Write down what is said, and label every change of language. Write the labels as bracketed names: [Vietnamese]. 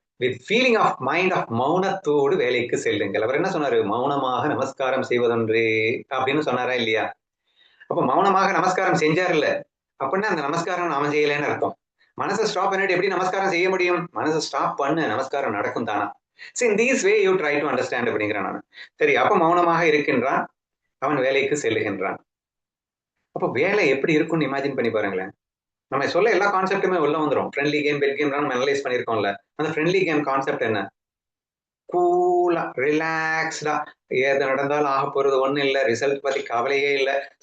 [English] with feeling of mind of [Tamil] மௌனத்தோடு வேலைக்கு செல்லுங்கள். அவர் என்ன சொன்னாரு? மௌனமாக நமஸ்காரம் செய்வதொன்றே அப்படின்னு சொன்னாரா இல்லையா? அப்ப மௌனமாக நமஸ்காரம் செஞ்சாருல்ல, அப்படின்னா அந்த நமஸ்காரம் நாம செய்யலைன்னு அர்த்தம். மனசை ஸ்டாப் பண்ணிட்டு எப்படி நமஸ்காரம் செய்ய முடியும்? மனசை ஸ்டாப் பண்ணு, நமஸ்காரம் நடக்கும் தானா. [English] in this way you try to understand [Tamil] அப்படிங்கிறேன் நான். சரி, அப்ப மௌனமாக இருக்கின்றான், அவன் வேலைக்கு செல்லுகின்றான். அப்ப வேலை எப்படி இருக்கும்னு இமேஜின் பண்ணி பாருங்களேன். நம்ம சொல்ல எல்லா கான்செப்டுமே உள்ள வந்துடும். ஃப்ரெண்ட்லி கேம், பெட் கேம் நம்ம அனலைஸ் பண்ணிருக்கோம்ல. அந்த ஃப்ரெண்ட்லி கேம் கான்செப்ட் என்ன? கூலா ரிலாக்ஸ்டா எது நடந்தாலும் ஆக போறது ஒண்ணு இல்ல, ரிசல்ட் பத்தி கவலையே இல்ல.